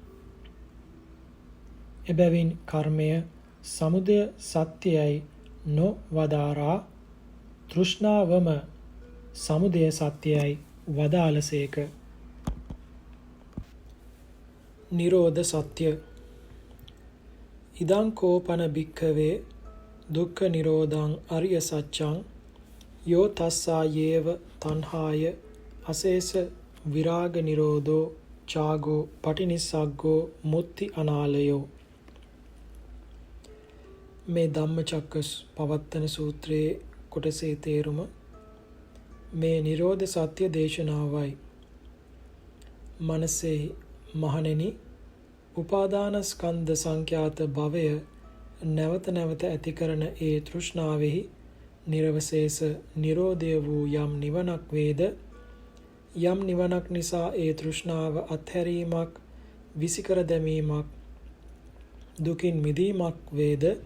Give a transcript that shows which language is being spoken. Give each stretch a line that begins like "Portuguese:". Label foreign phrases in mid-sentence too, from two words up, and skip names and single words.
Sinhala: එබැවින් කර්මය සමුදය සත්‍යයයි නොවදාරා තෘෂ්ණාවම සමුදය සත්‍යයයි වදාළසේක. නිරෝධ සත්‍ය.
Pali: ඉදං කෝපන භික්ඛවේ දුක්ඛ නිරෝධං අරිය සත්‍යං යෝ තස්සා යේව තණ්හාය අසේස විරාග නිරෝධෝ චාගෝ පටිනිස්සග්ගෝ මුත්‍ති අනාලයෝ.
Sinhala: මේ ධම්මචක්ක පවත්තන සූත්‍රයේ කොටසේ තේරුම මේ නිරෝධ සත්‍ය දේශනාවයි. මනසේ මහණෙනි, උපාදානස්කන්ධ සංඛ්‍යාත භවය නැවත නැවත ඇති කරන ඒ තෘෂ්ණාවෙහි නිර්වශේෂ නිරෝධය වූ යම් නිවනක් වේද, යම් නිවනක් නිසා ඒ තෘෂ්ණාව අත්හැරීමක්, විසිකර දැමීමක්, දුකින් මිදීමක් වේද,